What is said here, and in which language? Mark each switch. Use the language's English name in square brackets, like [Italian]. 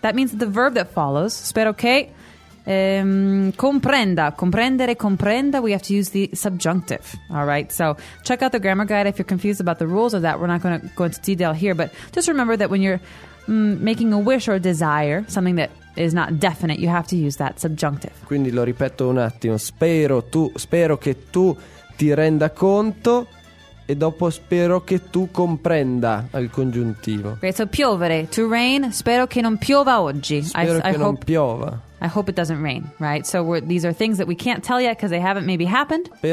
[English] That means the verb that follows, spero che, comprenda, comprendere, comprenda, we have to use the subjunctive, all right? So check out the grammar guide if you're confused about the rules of that. We're not going to go into detail here, but just remember that when you're making a wish or a desire, something that is not definite, you have to use that subjunctive. [Italian] Quindi lo ripeto un attimo, spero che tu ti renda conto, e dopo spero che tu comprenda al congiuntivo. [English] Great, so piovere, to rain, [Italian] spero che non piova oggi. Spero che non piova. [English] I hope it doesn't rain, right? So these are things that we can't tell yet because they haven't maybe happened.